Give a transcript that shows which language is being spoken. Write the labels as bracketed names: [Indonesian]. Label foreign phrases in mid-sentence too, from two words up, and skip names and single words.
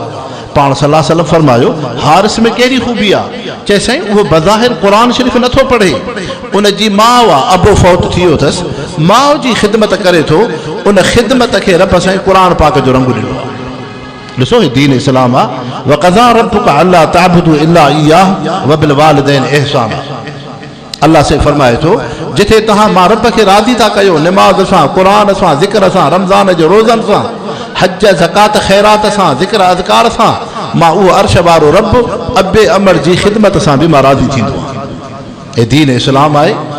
[Sindhi] पाण [Arabic] صلى الله عليه وسلم [Sindhi] फरमायो हारिस में कहिड़ी ख़ूबी आहे? चए साईं उहो बज़ाहिर क़ुरान शरीफ़ नथो पढ़े, उनजी माउ आहे, अबो फौत थी वियो अथसि, माउ जी ख़िदमत करे थो, उन ख़िदमत खे रब साईं क़ुरान पाक जो रंग ॾिनो आहे। ॾिसो ही दीन इस्लाम आहे। [Arabic] وقضى ربك ألا تعبدوا إلا إياه وبالوالدين إحسانا. [Sindhi] अल्लाह से फरमाए थो जिथे तव्हां मां रब खे राज़ी था कयो निमाज़ सां, क़ुरान सां, ज़िक्र सां, रमज़ान जो रोज़नि सां, हज ज़कात ख़ैरात सां, ज़िक्र अज़कार सां, मां उहो अर्श वारो रब अबे अमर जी ख़िदमत सां बि मां राज़ी थींदो आहियां। हे दीन इस्लाम आहे।